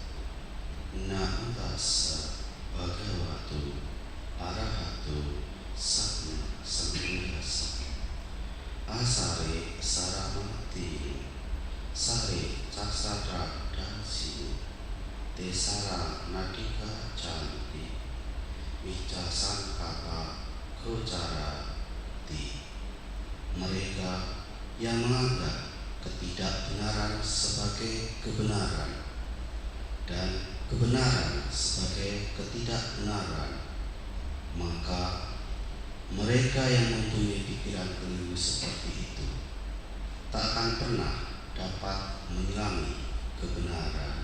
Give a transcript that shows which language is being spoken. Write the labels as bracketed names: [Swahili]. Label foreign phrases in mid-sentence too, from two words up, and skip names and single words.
[Pali] Namo tassa bhagavato arahato sama sambuddhassa. Asare saramati sare caksara dansi Desara nadika canti Vica sangkapa gocara di. [Indonesian] Mereka yang menganggap ketidakbenaran sebagai kebenaran dan kebenaran sebagai ketidakbenaran, maka mereka yang mempunyai pikiran keliru seperti itu tak akan pernah dapat menyelami kebenaran.